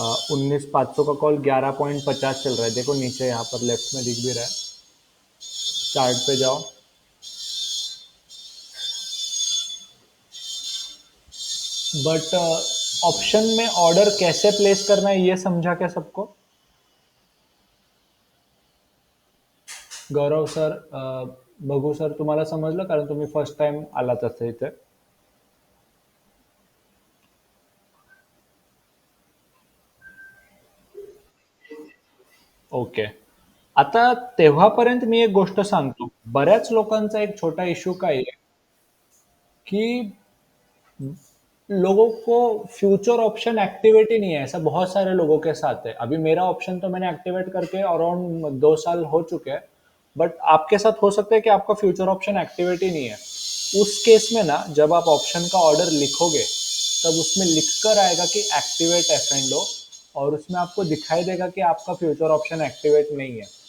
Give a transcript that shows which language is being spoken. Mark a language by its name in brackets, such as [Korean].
[Hindi] 19,500 का कॉल 11.50 चल रहा है। देखो नीचे यहाँ पर लेफ्ट में दिख भी रहा है। चार्ट पे जाओ। बट ऑप्शन में ऑर्डर कैसे प्लेस करना है ये समझा क्या सबको? [Marathi] गौरव सर, बघू सर, तुम्हाला समजलं कारण तुम्ही फर्स्ट टाइम आलात असं इथे? ओके। आता तेव्हापर्यंत मी एक गोष्ट सांगतो, बऱ्याच लोकांचा एक छोटा इश्यू काय आहे की [Hindi] लोगों को फ्यूचर ऑप्शन एक्टिवेट ही नहीं है, ऐसा बहुत सारे लोगों के साथ है। अभी मेरा ऑप्शन तो मैंने एक्टिवेट करके अराउंड 2 साल हो चुके हैं, बट आपके साथ हो सकता है कि आपका फ्यूचर ऑप्शन एक्टिवेट ही नहीं है। उस केस में ना जब आप ऑप्शन का ऑर्डर लिखोगे तब उसमें लिख कर आएगा कि एक्टिवेट एफ एंड ओ, और उसमें आपको दिखाई देगा कि आपका फ्यूचर ऑप्शन एक्टिवेट नहीं है।